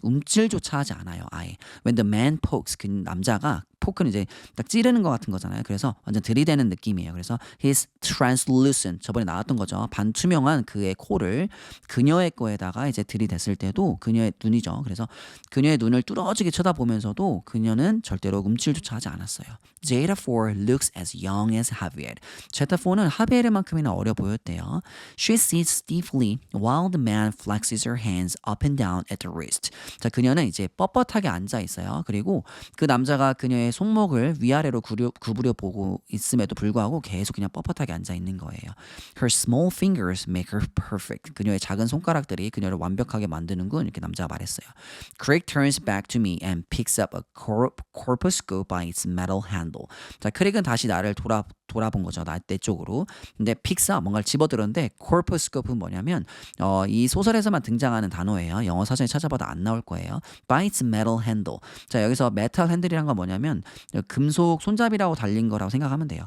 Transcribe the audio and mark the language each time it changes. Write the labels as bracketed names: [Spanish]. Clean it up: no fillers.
[Korean] 움찔조차 하지 않아요. 아예. When the man pokes. 그 남자가 포크는 이제 딱 찌르는 것 같은 거잖아요. 그래서 완전 들이대는 느낌이에요. 그래서 his translucent 저번에 나왔던 거죠. 반투명한 그의 코를 그녀의 거에다가 이제 들이댔을 때도 그녀의 눈이죠. 그래서 그녀의 눈을 뚫어지게 쳐다보면서도 그녀는 절대로 움찔조차 하지 않았어요. [English] Jada4 looks as young as Javier. [Korean] 제타4는 하비에르만큼이나 어려 보였대요. [English] She sits stiffly while the man flexes her hands up and down at the wrist. [Korean] 자, 그녀는 이제 뻣뻣하게 앉아 있어요. 그리고 그 남자가 그녀의 손목을 위아래로 구부려 보고 있음에도 불구하고 계속 그냥 뻣뻣하게 앉아 있는 거예요. [English] Her small fingers make her perfect. [Korean] 그녀의 작은 손가락들이 그녀를 완벽하게 만드는군. 이렇게 남자가 말했어요. [English] Craig turns back to me and picks up a corpuscope by its metal handle. [Korean] 자, 크릭은 다시 나를 돌아본 거죠. 내 쪽으로. 근데 picks up 뭔가를 집어들었는데 corpuscope는 뭐냐면 이 소설에서만 등장하는 단어예요. 영어 사전에 찾아봐도 안 나올 거예요. [English] By its metal handle. [Korean] 자, 여기서 metal handle이란 건 뭐냐면 금속 손잡이라고 달린 거라고 생각하면 돼요.